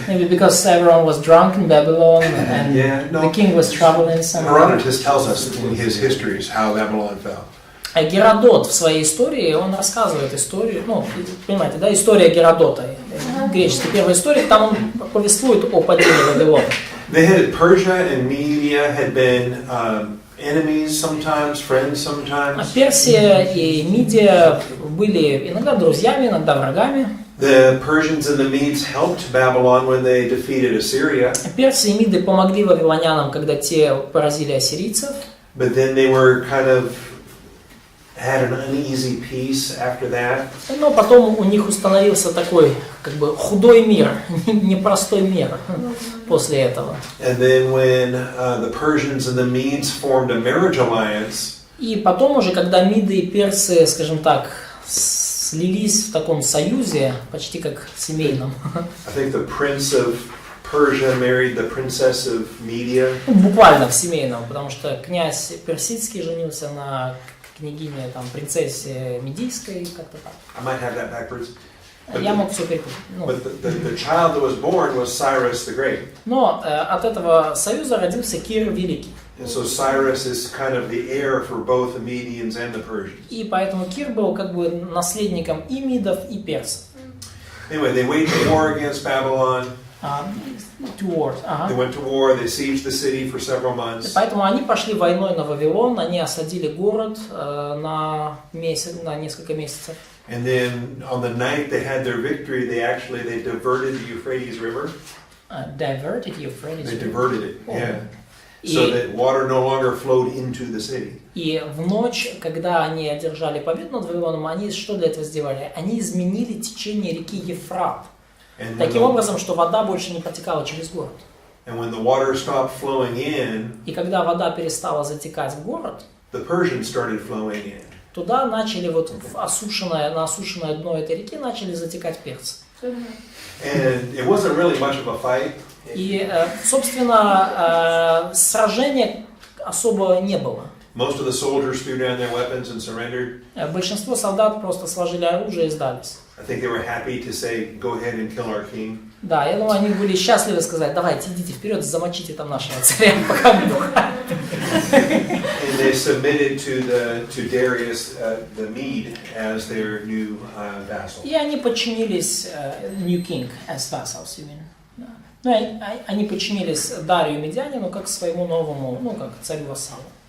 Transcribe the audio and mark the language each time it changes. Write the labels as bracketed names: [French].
[English] Maybe because everyone was drunk in Babylon and Yeah, no. the king was traveling somewhere. Herodotus tells us in his histories how Babylon fell. [Russian] А Геродот в своей истории, он рассказывает историю, ну, понимаете, да, история Геродота, греческий первый историк, там он повествует о падении Вавилона. [English] Persia and Media had been enemies sometimes, friends sometimes. [Russian] Персия и Мидия были иногда друзьями, иногда врагами. [English] The Persians and the Medes helped Babylon when they defeated Assyria, [Russian] Персы и Миды помогли вавилонянам, когда те поразили ассирийцев. [English] but then they were kind of had an uneasy peace after that. [Russian] Но потом у них установился такой, как бы, худой мир, непростой мир после этого. [English] And then when the Persians and the Medes formed a marriage alliance, [Russian] И потом уже, когда Миды и Персы, скажем так, слились в таком союзе, почти как семейном. [English] I think the prince of Persia married the princess of Media. [Russian] Ну, буквально в семейном, потому что князь Персидский женился на княгине, там, принцессе Медийской, как-то так. [English] I might have that backwards. [Russian] Я мог все перепутать. Ну, [English] But the child that was born was Cyrus the Great. [Russian] но от этого союза родился Кир Великий. [English] And so Cyrus is kind of the heir for both the Medians and the Persians. [Russian] И поэтому Кир был как бы наследником и мидов, и персов. [English] Anyway, they waged war against Babylon. Two wars. They went to war, they sieged the city for several months. [Russian] Поэтому они пошли войной на Вавилон, они осадили город на несколько месяцев. [English] And then on the night they had their victory, they diverted the Euphrates River. Diverted Euphrates. They diverted it, yeah. [Russian] И, [English] So that water no longer flowed into the city. [Russian] и в ночь, когда они одержали победу над Вавилоном, они что для этого сделали? Они изменили течение реки Ефрат. [English] And [Russian] Таким образом, что вода больше не протекала через город. [English] when the water stopped flowing in, [Russian] И когда вода перестала затекать в город, [English] the Persians started flowing in. [Russian] туда начали вот на осушенное дно этой реки начали затекать перцы. [English] And it wasn't really much of a fight. [Russian] И, собственно, сражение особо не было. [English] Most of the soldiers threw down their weapons and surrendered. [Russian] Большинство солдат просто сложили оружие и сдались. [English] I think they were happy to say, "Go ahead and kill our king." [Russian] Да, я думаю, они были счастливы сказать: давайте, идите вперед, замочите там нашего царя, пока мы духаем. [English] And they submitted to Darius the Mede as their new vassal. [Russian] И они подчинились [English] New King as vassals, you mean. [Russian] Да. Ну, они подчинились Дарию Медянину как своему новому, ну, как царю-вассалу.